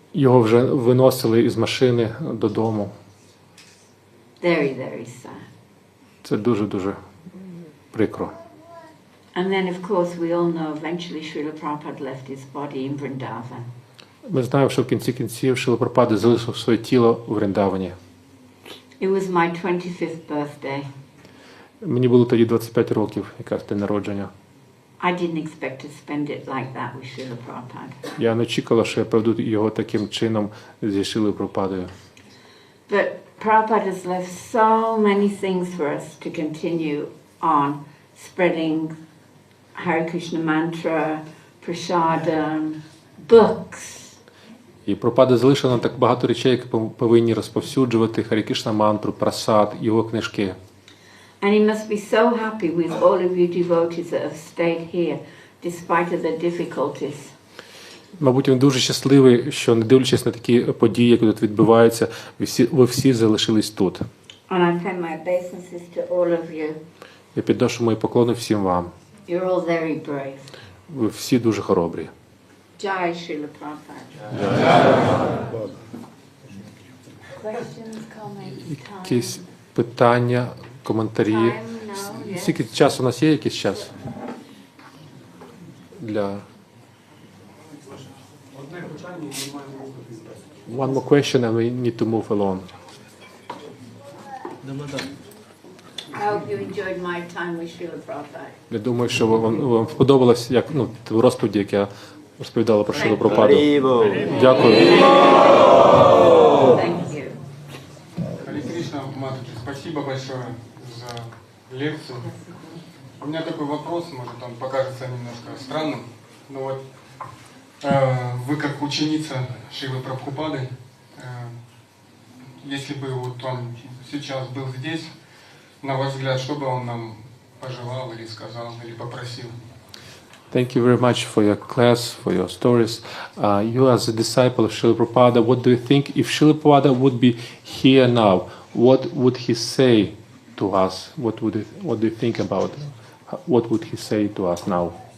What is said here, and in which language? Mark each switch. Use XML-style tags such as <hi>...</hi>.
<uk>його вже виносили із машини додому.</uk> <en>Very, very sad.</en> <uk>Це дуже-дуже прикро.</uk> <en>And then, of course, we all know eventually Srila Prabhupada left his body in Vrindavan.</en> <uk>Ми знаємо, що в кінці кінців Шріла Прабхупада залишив своє тіло у Вриндавані.</uk> <en>It was my 25th birthday.</en> <uk>Мені було тоді 25 років, якраз день народження.</uk> <en>I didn't expect to spend it like that with Srila Prabhupada.</en> <uk>Я не очікувала, що я проведу його таким чином зі Шрілою Прабхупадою.</uk> <en>But Prabhupada has left so many things for us to continue on spreading Hare Krishna mantra, prasadam, books.</en> <uk>І Прабхупада залишив нам так багато речей, які повинні розповсюджувати Харі Кришна мантру, прасад, його книжки.</uk> <en>And he must be so happy with all of you devotees that have stayed here, despite of the difficulties.</en> <uk>Мабуть, він дуже щасливий, що, не дивлячись на такі події, які тут відбуваються, ви всі залишились тут.</uk> <en>And I pay my obeisances to all of you.</en> <uk>Я підношу мої поклони всім вам.</uk> <en>You're all very brave.</en> <uk>Ви всі дуже хоробрі.</uk> <en>Jai Srila Prabhupada. Questions, comments, time?</en> <uk>Якісь питання, коментарі.</uk> <en>Time? No, yes.</en> <uk>Скільки часу у нас є? Якийсь час? Для...</uk> <en>One more question and we need to move along. I hope you enjoyed my time with Srila Prabhupada.</en> <uk>Я думаю, що вам сподобалось, як розповіді, як я розповідала про Шрилу Прабхупаду. Дякую.</uk> <en>Thank you.</en> <ru>Харе Кришна, матушка, спасибо большое за лекцию. У меня такой вопрос, может он покажется немножко странным, но вот вы как ученица Шрилы Прабхупады, если бы вот он сейчас был здесь, на ваш взгляд, что бы он нам пожелал или сказал, или попросил?</ru> <en>Thank you very much for your class, for your stories. You as a disciple of Srila Prabhupada, what do you think if Srila Prabhupada would be here now? What would he say to us? What do you think about? What would he say to us now?</en>